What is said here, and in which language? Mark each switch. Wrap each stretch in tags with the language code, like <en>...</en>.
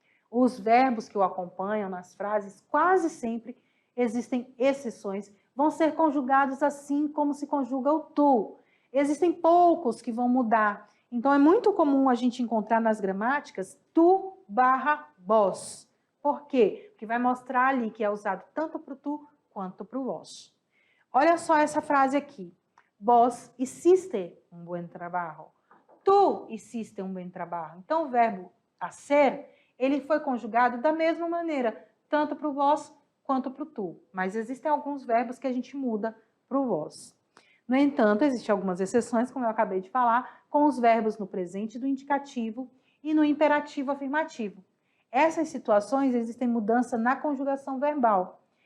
<pt>Os verbos que o acompanham nas frases quase sempre existem exceções, vão ser conjugados assim como se conjuga o tu. Existem poucos que vão mudar. Então, é muito comum a gente encontrar nas gramáticas tu barra vós. Por quê? Porque vai mostrar ali que é usado tanto para o tu quanto para o vós. Olha só essa frase aqui.</pt> <es>Vos hiciste um buen trabajo. Tu hiciste um buen trabajo.</es> <pt>Então, o verbo hacer, ele foi conjugado da mesma maneira, tanto para o vós quanto para o tu. Mas existem alguns verbos que a gente muda para o vós. No entanto, existem algumas exceções, como eu acabei de falar, com os verbos no presente do indicativo e no imperativo afirmativo. Essas situações existem mudança na conjugação verbal.</pt>